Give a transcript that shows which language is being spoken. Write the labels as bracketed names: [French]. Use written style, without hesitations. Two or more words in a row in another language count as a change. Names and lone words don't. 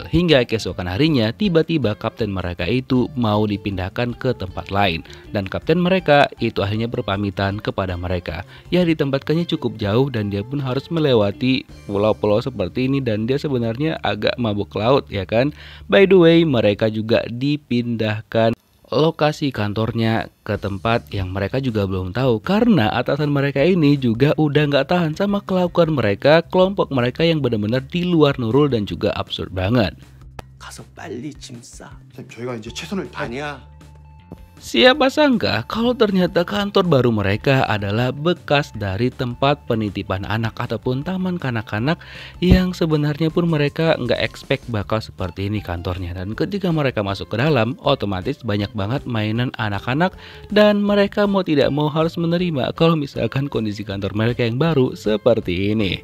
[Indonesian] Hingga keesokan harinya tiba-tiba kapten mereka itu mau dipindahkan ke tempat lain. Dan kapten mereka itu akhirnya berpamitan kepada mereka. Ya ditempatkannya cukup jauh dan dia pun harus melewati pulau-pulau seperti ini. Dan dia sebenarnya agak mabuk laut ya kan. [English] By the way, [Indonesian] mereka juga dipindahkan lokasi kantornya ke tempat yang mereka juga belum tahu, karena atasan mereka ini juga udah nggak tahan sama kelakuan mereka, kelompok mereka yang benar-benar di luar nurul dan juga absurd banget. [Korean] 가서 빨리 짐 싸. 저희가 이제 최선을 다. 아니야. [Indonesian] Siapa sangka kalau ternyata kantor baru mereka adalah bekas dari tempat penitipan anak ataupun taman kanak-kanak yang sebenarnya pun mereka nggak expect bakal seperti ini kantornya. Dan ketika mereka masuk ke dalam, otomatis banyak banget mainan anak-anak dan mereka mau tidak mau harus menerima kalau misalkan kondisi kantor mereka yang baru seperti ini.